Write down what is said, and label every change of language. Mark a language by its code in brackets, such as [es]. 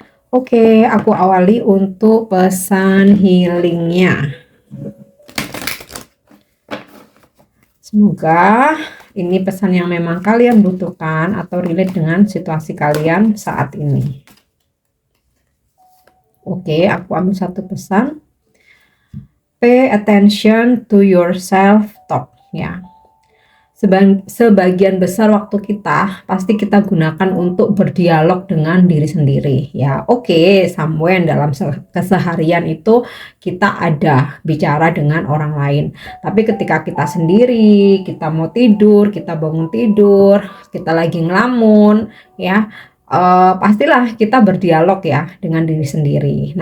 [id] Oke, aku awali untuk pesan healingnya. Semoga ini pesan yang memang kalian butuhkan atau relate dengan situasi kalian saat ini. Oke, aku ambil satu pesan. [en] Pay attention to your self-talk ya. [id] Sebagian besar waktu kita pasti kita gunakan untuk berdialog dengan diri sendiri ya. Oke, somewhere dalam keseharian itu kita ada bicara dengan orang lain. Tapi ketika kita sendiri, kita mau tidur, kita bangun tidur, kita lagi ngelamun ya, pastilah kita berdialog ya dengan diri sendiri.